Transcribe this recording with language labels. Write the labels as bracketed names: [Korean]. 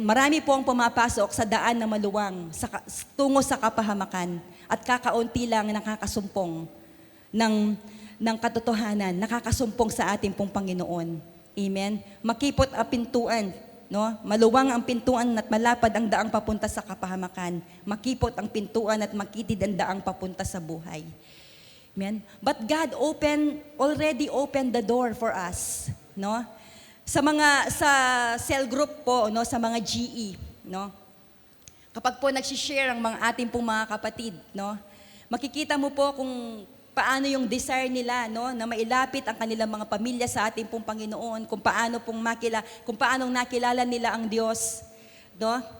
[Filipino] Marami po ang pumapasok sa daan na maluwang, tungo sa kapahamakan, at kakaunti lang nakakasumpong ng katotohanan, nakakasumpong sa ating pong Panginoon. Amen. Makipot ang pintuan, no? Maluwang ang pintuan at malapad ang daang papunta sa kapahamakan. Makipot ang pintuan at makitid ang daang papunta sa buhay. Amen. [English] But God already opened the door for us, no? [Filipino] Sa cell group po, no, sa mga GE, no. Kapag po nagsi-share ang ating pong mga kapatid, no, makikita mo po kung paano yung desire nila, no, na mailapit ang kanilang mga pamilya sa ating pong Panginoon, kung paano nakilala nila ang Diyos, no.